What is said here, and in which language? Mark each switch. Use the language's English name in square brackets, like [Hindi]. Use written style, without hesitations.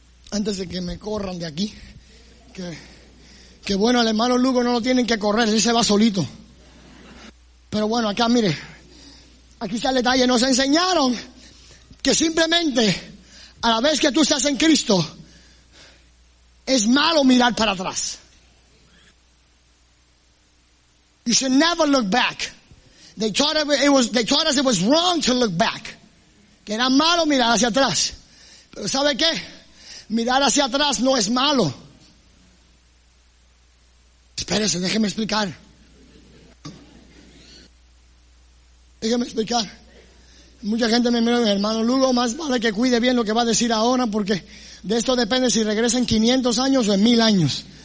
[Spanish] Antes de que me corran de aquí. Que bueno, el hermano Lugo no lo tienen que correr, él se va solito. Pero bueno, acá mire. Aquí está el detalle. Nos enseñaron que simplemente a la vez que tú estás en Cristo, es malo mirar para atrás. [English] You should never look back. They taught us it was wrong to look back. [Spanish] Que era malo mirar hacia atrás. Pero ¿sabe qué? Mirar hacia atrás no es malo. Espérese, déjeme explicar. Mucha gente me mira, hermano Lugo, más vale que cuide bien lo que va a decir ahora, porque de esto depende si regresa en 500 años o en 1000 años.